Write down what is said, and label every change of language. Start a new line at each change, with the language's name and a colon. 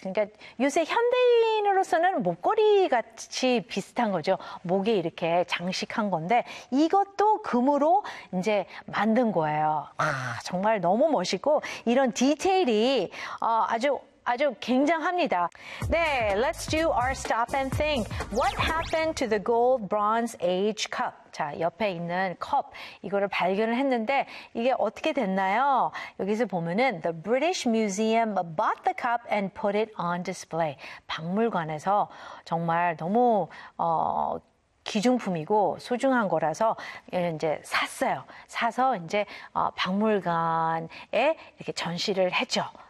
Korean: 그러니까 요새 현대인으로서는 목걸이 같이 비슷한 거죠. 목에 이렇게 장식한 건데 이것도 금으로 이제 만든 거예요. 아, 정말 너무 멋있고 이런 디테일이 아주 굉장합니다.
English: 네, let's do our stop and think. What happened to the gold bronze age cup?
Korean: 자, 옆에 있는 컵, 이거를 발견을 했는데 이게 어떻게 됐나요? 여기서 보면은
English: The British Museum bought the cup and put it on display.
Korean: 박물관에서 정말 너무 기중품이고 소중한 거라서 이제 샀어요. 사서 이제 박물관에 이렇게 전시를 했죠.